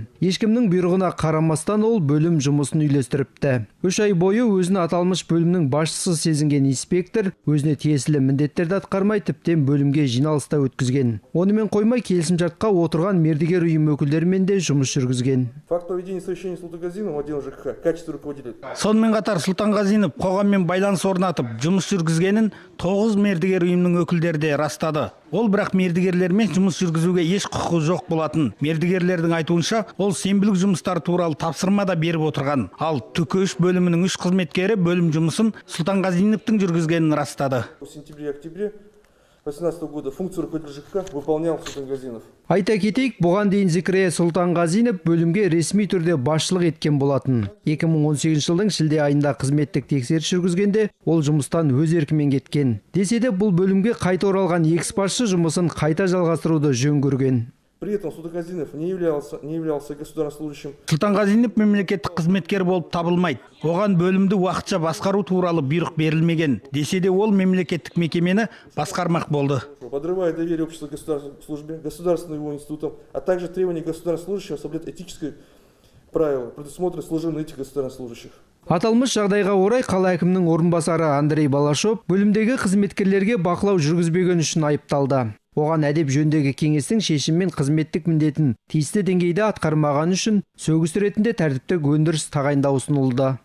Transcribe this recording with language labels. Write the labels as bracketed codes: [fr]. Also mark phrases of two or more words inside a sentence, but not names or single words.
[kk] Ешкімнің бұйрығына қарамастан ол бөлім жұмысын үйлестіріпті. 3 ай бойы өзін аталмыш бөлімнің басшысы сезінген инспектор өзіне тиесілі міндеттерді атқармай, тіптен бөлімге жиналыста өткізген. Онымен қоймай, келісімшартқа отырған мердігер ұйым өкілдерімен де жұмыс жүргізген. [ru] Факт проведения совещания Сұлтанғазинов отдел ЖКХ, качество руководителя. [kk] Сонымен қатар Сұлтанғазинов қоғаммен байланыс орнатып, жұмыс жүргізгенін 9 мердігер ұйымның өкілдері де растады. Ол бірақ мердігерлермен жұмыс жүргізуге еш құқығы жоқ болатын. Мердігерлердің айтуынша, ол сенбілік жұмыстар туралы тапсырма да беріп отырған. Ал ТК3 бөлімінің 3 қызметкері бөлім жұмысын Сұлтанғазиновтың жүргізгенін растады. [ru] В сентябре-октябре 2018 года функцию руководителя ЖКХ выполнял Сұлтанғазинов. [kk] Айта кетейік, бұған дейін Зекірия Сұлтанғазинов бөлімге ресми түрде басшылық еткен болатын. 2018 жылдың шілде айында қызметтік тексеріс жүргізгенде ол жұмыстан өз еркімен кеткен. Десе де бұл бөлімге қайта оралған экс-басшы жұмысын қайта жалғастыруды жөн көрген. [ru] При этом Сұлтанғазинов не являлся государственным служащим. [kk] Сұлтанғазинов мемлекеттік қызметкер болып табылмайды. Оған бөлімді уақытша басқару туралы бұйрық берілмеген. Десе де ол мемлекеттік мекемені басқармақ болды. [ru] Подрывая доверие общества к государственной службе, государственным его институтам, а также требования государственных служащих соблюдать этическое правило, предусмотренное служебной этикой государственных служащих. [kk] Аталмыш жағдайға орай қала әкімінің орынбасары Андрей Балашов бөлімдегі қызметкерлерге бақылау жүргізбеген үшін айыпталды. Оған әдеп жөніндегі кеңестің шешіммен қызметтік міндетін тиісті деңгейде атқармаған үшін сөгіс ретінде тәртіптік өндіріс тағайындау ұсынылды.